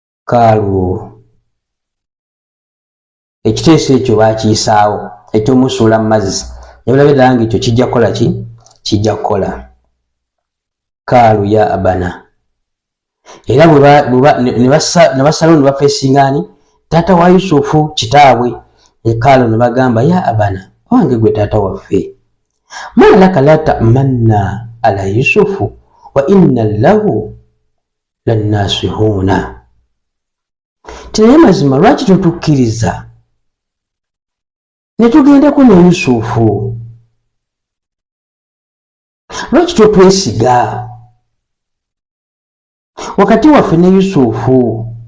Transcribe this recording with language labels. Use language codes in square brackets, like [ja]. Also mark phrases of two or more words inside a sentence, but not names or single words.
[lg] Kaalu ekiteeso ekyo baakiyisaawo eky'omusuula mu mazzi ne balaba ddala ng'ekyo kijja kukola ki? Kijja kukola. Kaalu [ar] يا أبانا, [lg] era ne basalawo ne bafeesingaani taata wa Yusufu kitaabwe. Kaalu ne bagamba [ar] يا أبانا, [lg] owange gwe taata waffe, [ar] ما لك لا تأمنا على يوسف وإنا له لناصحون. [lg] Tinaye mazima lwaki totukkiriza ne tugendeko ne Yusufu? Lwaki totwesiga wakati waffe ne Yusufu?